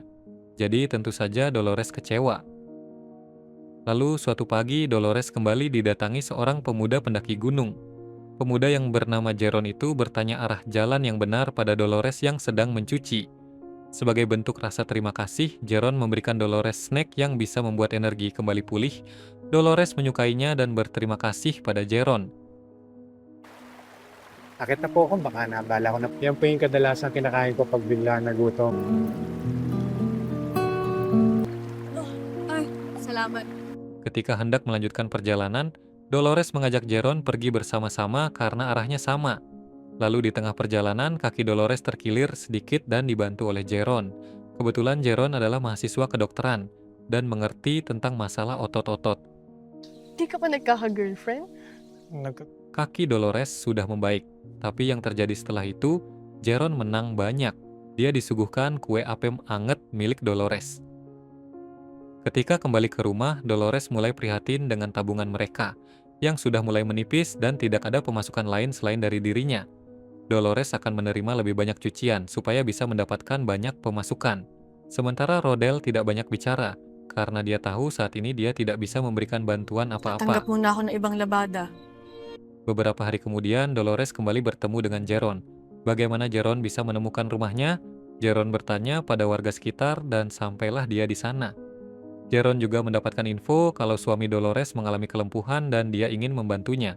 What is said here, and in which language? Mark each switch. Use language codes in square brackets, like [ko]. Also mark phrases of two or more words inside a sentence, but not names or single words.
[id] Jadi tentu saja Dolores kecewa. Lalu suatu pagi Dolores kembali didatangi seorang pemuda pendaki gunung. Pemuda yang bernama Jeron itu bertanya arah jalan yang benar pada Dolores yang sedang mencuci. Sebagai bentuk rasa terima kasih, Jeron memberikan Dolores snack yang bisa membuat energi kembali pulih. Dolores menyukainya dan berterima kasih pada Jeron. [tl] Akit na po ako, baka naabala ko na yan po yung kadalasang kinakain ko 'pag biglang nagutom. Oh, ay, salamat. [id] Ketika hendak melanjutkan perjalanan, Dolores mengajak Jeron pergi bersama-sama karena arahnya sama. Lalu di tengah perjalanan, kaki Dolores terkilir sedikit dan dibantu oleh Jeron. Kebetulan Jeron adalah mahasiswa kedokteran dan mengerti tentang masalah otot-otot. [tl] Di ka pa nagkaka-girlfriend? Nagka [id] Kaki Dolores sudah membaik, tapi yang terjadi setelah itu, Jeron menang banyak. Dia disuguhkan kue apem anget milik Dolores. Ketika kembali ke rumah, Dolores mulai prihatin dengan tabungan mereka, yang sudah mulai menipis dan tidak ada pemasukan lain selain dari dirinya. Dolores akan menerima lebih banyak cucian supaya bisa mendapatkan banyak pemasukan. Sementara Rodel tidak banyak bicara, karena dia tahu saat ini dia tidak bisa memberikan bantuan [tl] Tatanggap [id] apa-apa. [tl] muna ako ng ibang labada. [id] Beberapa hari kemudian, Dolores kembali bertemu dengan Jeron. Bagaimana Jeron bisa menemukan rumahnya? Jeron bertanya pada warga sekitar dan sampailah dia di sana. Jeron juga mendapatkan info kalau suami Dolores mengalami kelumpuhan dan dia ingin membantunya.